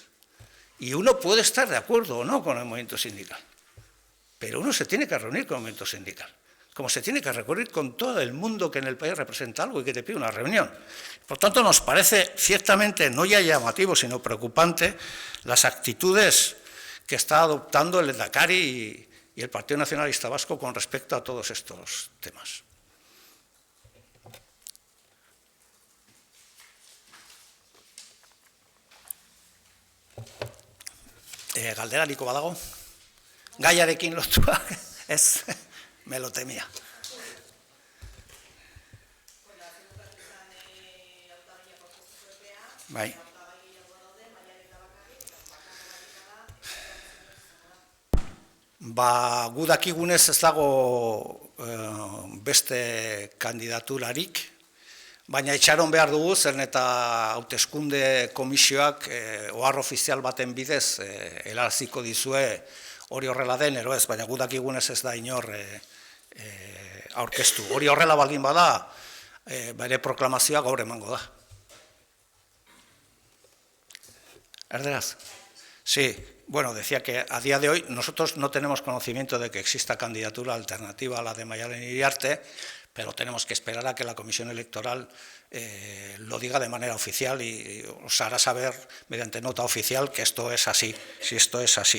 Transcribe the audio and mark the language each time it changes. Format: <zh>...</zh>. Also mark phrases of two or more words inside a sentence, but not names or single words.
<es>Y uno puede estar de acuerdo o no con el movimiento sindical, pero uno se tiene que reunir con el movimiento sindical, como se tiene que reunir con todo el mundo que en el país representa algo y que te pide una reunión. Por tanto, nos parece ciertamente no ya llamativo, sino preocupante las actitudes que está adoptando el Lehendakari y el Partido Nacionalista Vasco con respecto a todos estos temas.</es> <eu>Galderariko badago? Gaiarekin lotua, ez,</eu> <es>me lo temía.</es> <eu>Bai. Gu dakigunez ez dago beste kandidaturarik, baina itxaron behar dugu, zeren eta hauteskunde komisioak ohar ofizial baten bidez helaraziko dizue hori horrela den, ero ez, baina gu dakigunez ez da inor aurkeztu. Hori horrela baldin bada, bere proklamazioa gaur emango da. Erderaz.</eu> <es>Sí, bueno, decía que a día de hoy nosotros no tenemos conocimiento de que exista candidatura alternativa a la de Maialen Iriarte, pero tenemos que esperar a que la Comisión Electoral lo diga de manera oficial y os hará saber mediante nota oficial que esto es así, si esto es así.</es>